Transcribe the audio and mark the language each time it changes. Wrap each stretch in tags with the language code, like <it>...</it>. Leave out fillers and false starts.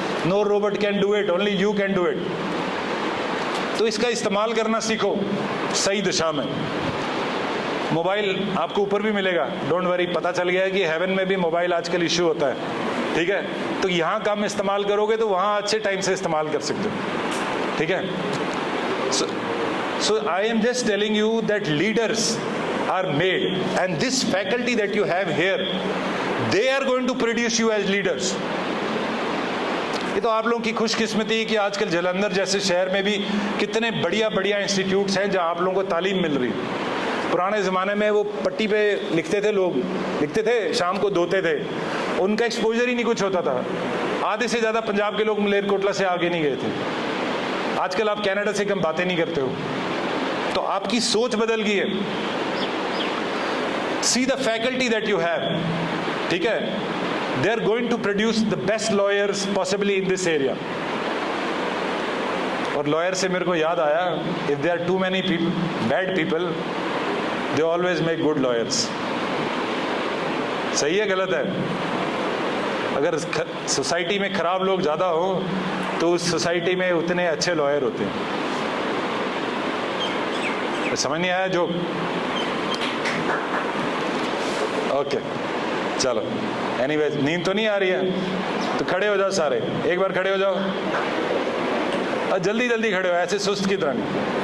<en>No robot can do it, only you can do it.</en> <hi>तो इसका इस्तेमाल करना सीखो सही दिशा में. मोबाइल आपको ऊपर भी मिलेगा,</hi> <en>Don't worry.</en> <hi>पता चल गया है कि हेवन में भी मोबाइल आजकल इश्यू होता है. ठीक है, तो यहाँ कम इस्तेमाल करोगे तो वहाँ अच्छे टाइम से इस्तेमाल कर सकते हो.</hi> <en>ठीक है, so I am just telling you that leaders are made, and this faculty that you have here, they are going to produce you as leaders.</en> <hi>ये तो आप लोगों की खुशकिस्मती है कि आजकल जालंधर जैसे शहर में भी कितने बढ़िया बढ़िया इंस्टीट्यूट्स हैं जहाँ आप लोगों को तालीम मिल रही है. पुराने ज़माने में वो पट्टी पे लिखते थे, लोग लिखते थे, शाम को धोते थे, उनका एक्सपोजर ही नहीं कुछ होता था. आधे से ज़्यादा पंजाब के लोग मलेरकोटला से आगे नहीं गए थे. आजकल आप कनाडा से कम बातें नहीं करते हो, तो आपकी सोच बदल गई है.</hi> <en>See the faculty that you have. ठीक है, they are going to produce the best lawyers possibly in this area.</en> <hi>और लॉयर से मेरे को याद आया,</hi> <en>if there are too many bad people, they always make good lawyers.</en> <hi>सही है गलत है? अगर सोसाइटी में खराब लोग ज़्यादा हो तो उस सोसाइटी में उतने अच्छे लॉयर होते हैं. समझ नहीं आया जो? ओके, चलो. एनीवेज, नींद तो नहीं आ रही है तो खड़े हो जाओ सारे, एक बार खड़े हो जाओ और जल्दी जल्दी खड़े हो, ऐसे सुस्त की तरह नहीं.</hi>